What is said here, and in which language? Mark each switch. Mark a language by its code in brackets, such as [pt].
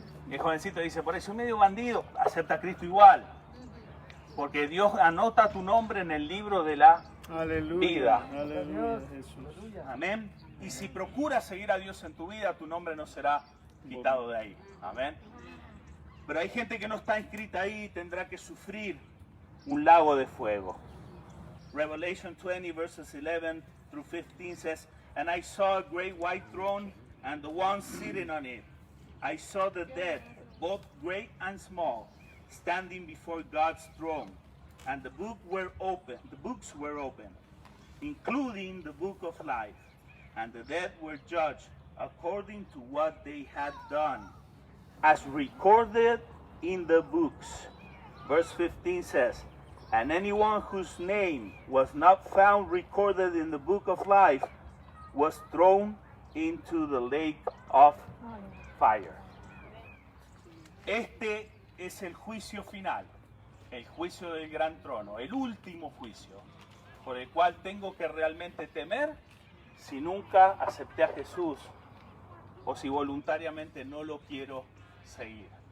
[es] Y el jovencito dice, por eso medio bandido, acepta a Cristo igual. Porque Dios anota tu nombre en el libro de la Aleluya. vida. Aleluya, Jesús. Amén. Y si procuras seguir a Dios en tu vida, tu nombre no será quitado de ahí. Amén. Pero hay gente que no está inscrita ahí y tendrá que sufrir un lago de fuego. [en] Revelation 20 verses 11 through 15 says, "And I saw a great white throne and the one sitting on it. I saw the dead, both great and small, standing before God's throne, and the books were open, including the book of life. And the dead were judged according to what they had done, as recorded in the books." Verse 15 says, "And anyone whose name was not found recorded in the book of life was thrown into the lake of fire." [es] Este es el juicio final, el juicio del gran trono, el último juicio, por el cual tengo que realmente temer si nunca acepté a Jesús o si voluntariamente no lo quiero seguir.